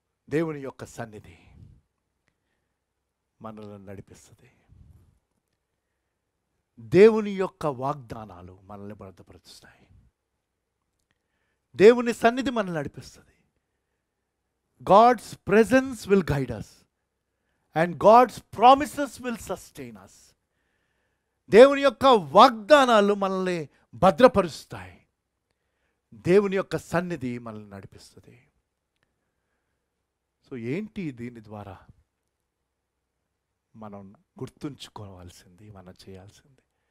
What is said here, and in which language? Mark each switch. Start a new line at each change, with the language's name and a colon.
Telugu: దేవుని యొక్క సన్నిధి మనల్ని నడిపిస్తుంది. దేవుని యొక్క వాగ్దానాలు మనల్ని భద్రపరుస్తాయి. దేవుని సన్నిధి మనల్ని నడిపిస్తుంది.
English: God's presence will guide us and God's promises will sustain us.
Telugu: దేవుని యొక్క వాగ్దానాలు మనల్ని భద్రపరుస్తాయి. దేవుని యొక్క సన్నిధి మనల్ని నడిపిస్తుంది. సో ఏంటి దీని ద్వారా మనం గుర్తుంచుకోవాల్సింది, మనం చేయాల్సింది?